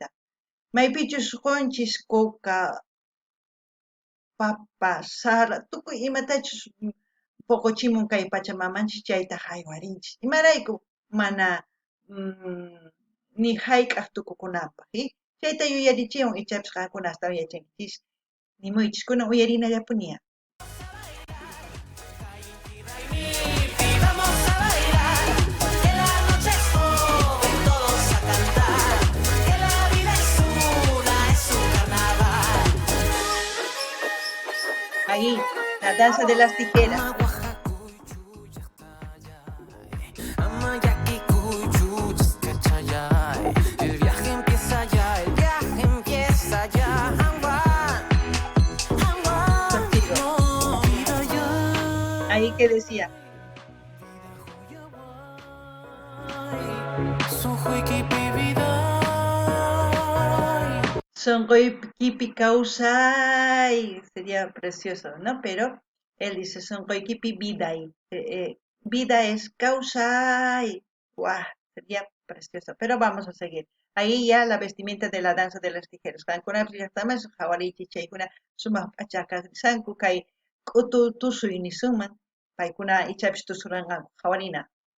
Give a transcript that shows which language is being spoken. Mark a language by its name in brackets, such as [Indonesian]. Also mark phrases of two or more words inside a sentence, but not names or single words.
[Quechua] Maypichus qunchis coca, papa, sara, tukuy imatachus poqochimun kay Pachamamanchis chayta haywarinchis. Imarayku mana ni hayk'aq tukukunanpaq. Chayta yuyarichiwan ichapis qaqkuna astawan yachankichis nimuychis kunan uyarinallapuña. [Spanish] Ahí, la danza de las tijeras. El viaje empieza ya. Ahí que decía. [Quechua] Sonqoykipi kawsay, [Spanish] sería precioso, ¿no? Pero él dice sonqoykipi viday. Vida es kawsay. ¡Guau! Sería precioso. Pero vamos a seguir. Ahí ya la vestimenta de la danza de las tijeras. [Quechua] Qankuna llaqtamas hawarichi chaykuna sumaq p'achakrisanku kay q'utu tusuy nisunman. Paykuna ichapis tusuranqanku hawarina.